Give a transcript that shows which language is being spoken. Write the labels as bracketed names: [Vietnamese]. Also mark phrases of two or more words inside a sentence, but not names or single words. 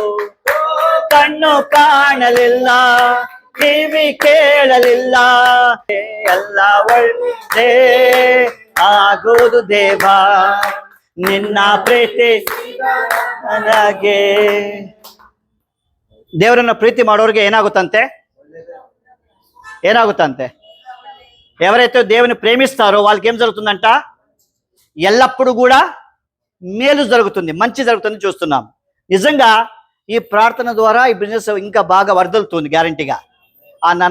[Kannada] ಕಣ್ಣು ಕಾಣಲಿಲ್ಲ, ಕಿವಿ ಕೇಳಲಿಲ್ಲ, ಎಲ್ಲ ಒಳ್ಳೆ ಆಗುವುದು ದೇವಾ, ನಿನ್ನ ಪ್ರೀತಿ ನನಗೆ. ದೇವರನ್ನ ಪ್ರೀತಿ ಮಾಡೋರಿಗೆ ಏನಾಗುತ್ತಂತೆ? ఏనాగుతంతే? [Telugu] ఎవరైతే దేవుని ప్రేమిస్తారో వాళ్ళకి ఏం జరుగుతుందంట? ఎల్లప్పుడూ కూడా మేలు జరుగుతుంది, మంచి జరుగుతుంది చూస్తున్నాం. నిజంగా ఈ ప్రార్థన ద్వారా ఈ బిజినెస్ ఇంకా బాగా వర్ధలుతుంది గ్యారంటీగా.